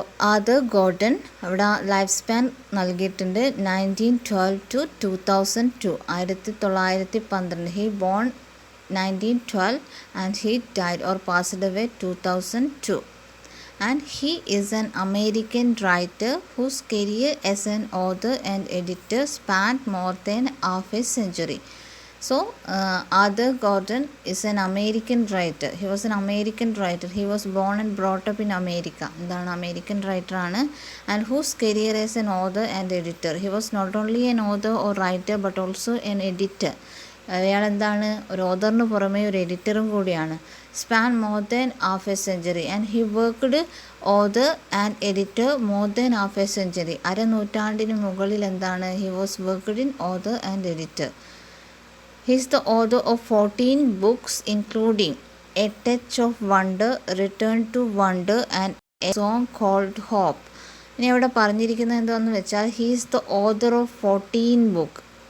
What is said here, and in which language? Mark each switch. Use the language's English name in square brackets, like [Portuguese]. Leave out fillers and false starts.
[Malayalam] Arthur Gordon അവിടെ life span നൽകിയിട്ടുണ്ട് 1912 to 2002. [English] 1912. He born 1912 and he died or passed away 2002. And he is an American writer whose career as an author and editor spanned more than half a century. So, Arthur Gordon is an American writer. He was an American writer. He was born and brought up in America. American writer [Malayalam] ആണ്. [English] And whose career as an author and editor. He was not only an author or writer but also an editor. [Malayalam] അയാൾ ഒരു ഓതറിന് പുറമേ ഒരു എഡിറ്ററും കൂടിയാണ്. [English] Span more than half a century. And he worked author and editor more than half a century. [Malayalam] അരനൂറ്റാണ്ടിന് മുകളിൽ [English] He was worked in author and editor. He is the author of 14 books including A Touch of Wonder, Return to Wonder and A Song Called Hope. [Malayalam] ഇനി അവിടെ പറഞ്ഞിരിക്കുന്നത് എന്താണെന്ന് വെച്ചാൽ [English] he is the author of 14 books.